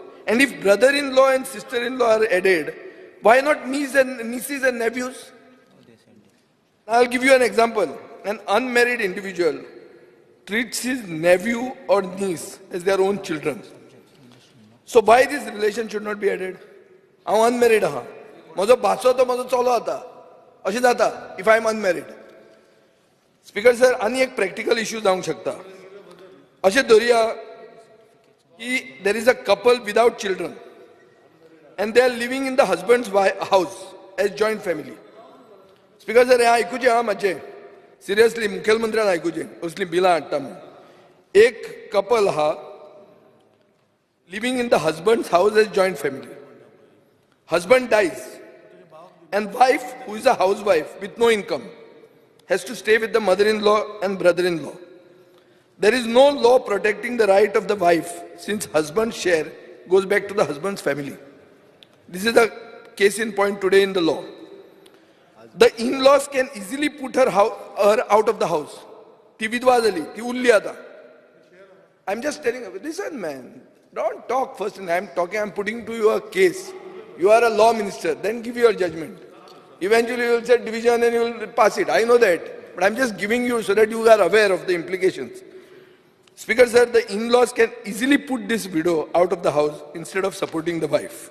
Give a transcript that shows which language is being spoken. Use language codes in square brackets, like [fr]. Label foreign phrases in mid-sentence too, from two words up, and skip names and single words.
[en] And if brother-in-law and sister-in-law are added, why not nieces and nephews? I'll give you an example. An unmarried individual treats his nephew or niece as their own children. So why this relation should not be added? I'm unmarried. [kok] Majo baso to majo cholo ata. Ashi jata [en] if I am unmarried. Speaker sir, [kok] ani ek [en] practical issue [kok] जावंक शकता. अशें धरुया की [en] there is a couple without children and they are living in the husband's house as joint family. Speaker sir, [kok] हे आयकुचें हा मातशें. Seriously, मुखेलमंत्र्यान आयकुचें. असली बिलां हाडटा म्हूण. [en] एक couple हा living in the husband's house as joint family. Husband dies and wife, who is a housewife with no income, has to stay with the mother-in-law and brother-in-law. There is no law protecting the right of the wife since husband's share goes back to the husband's family. This is the case in point today in the law. The in-laws can easily put her out of the house. [kok] Ti vidwa zali, ti ulli ata. [en] I'm just telling you, listen man, don't talk first and I'm putting to you a case. You are a law minister, then give your judgment. Eventually you will say division and you will pass it. I know that. But I'm just giving you so that you are aware of the implications. Speaker sir, the in-laws can easily put this widow out of the house instead of supporting the wife.